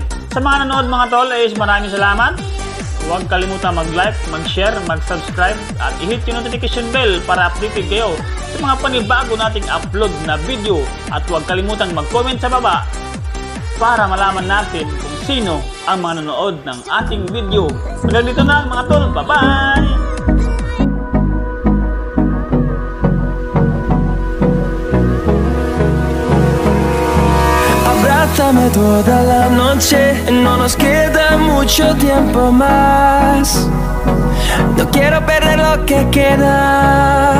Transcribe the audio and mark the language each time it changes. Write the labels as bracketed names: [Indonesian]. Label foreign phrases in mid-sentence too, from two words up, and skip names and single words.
[Filipino] Sa mga nanood mga tol ay maraming salamat. Huwag kalimutan mag-like, mag-share, mag-subscribe at i-hit yung [English] notification bell [Filipino] para updated kayo sa mga panibago nating upload na video. At huwag kalimutan mag-comment sa baba para malaman natin kung sino ang mga nanood ng ating video. Hanggang dito na mga tol. Bye-bye! [Spanish] Abrázame toda la noche, no nos queda mucho tiempo más. No quiero perder lo que queda.